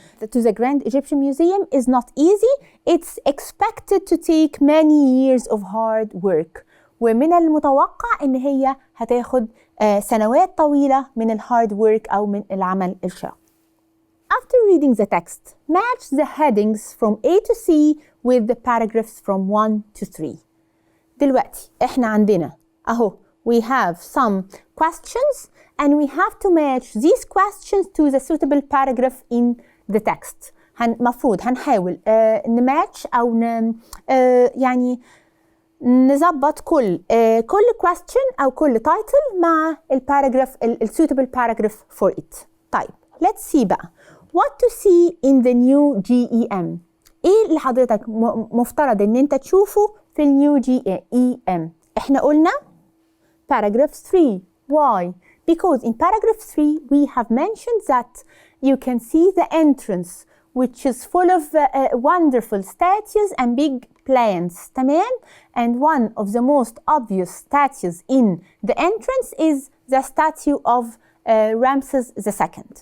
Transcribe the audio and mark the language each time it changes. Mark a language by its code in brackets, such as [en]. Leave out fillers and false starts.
[en] To the Grand Egyptian Museum is not easy. It's expected to take many years of hard work. [ar] ومن المتوقع إن هي هتاخد سنوات طويلة من الهارد work أو من العمل الشاق. [en] After reading the text, match the headings from A to C with the paragraphs from 1 to 3. [ar] دلوقتي احنا عندنا اهو [en] we have some questions and we have to match these questions to the suitable paragraph in the text. [ar] مفروض هنحاول نماتش أو يعني نظبط كل question أو كل title مع الباراجراف [en] suitable paragraph for it. [ar] طيب [en] let's see بقى what to see in the new GEM. [ar] ايه اللي حضرتك مفترض ان انت تشوفه في النيو GEM؟ احنا قلنا paragraph 3. [en] Why? Because in paragraph 3 we have mentioned that you can see the entrance which is full of wonderful statues and big plants. [ar] تمام؟ [en] And one of the most obvious statues in the entrance is the statue of Ramses II.